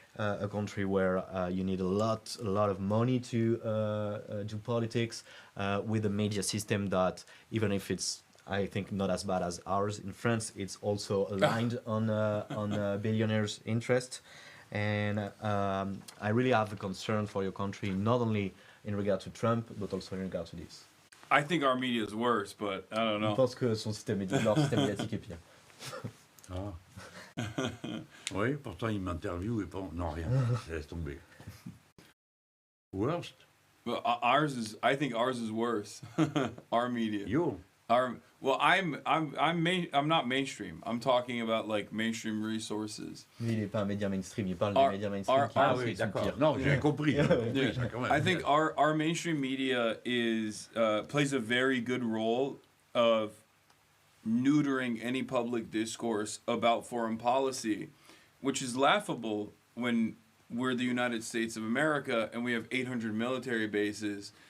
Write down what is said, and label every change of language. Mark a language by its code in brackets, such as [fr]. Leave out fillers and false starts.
[en] A country where you need a lot of money to do politics, with a media system that, even if it's, I think, not as bad as ours in France, it's also aligned on billionaires' interest. And I really have a concern for your country, not only in regard to Trump, but also in regard to this. I think our media is worse, but I don't know. [fr] Je pense que leur système médiatique est pire. Ah. Oui, pourtant il m'interviewe et pas... Non, rien, laisse tomber. [en] Worst? Well, I think ours is worse. Our media. Yo. Well, I'm not mainstream. I'm talking about like mainstream resources. [fr] Lui, il n'est pas un média mainstream, il parle des médias mainstream qui Ah oui, d'accord. Non, j'ai compris. [en] I think our mainstream media plays a very good role of neutering any public discourse about foreign policy, which is laughable when we're the United States of America and we have 800 military bases.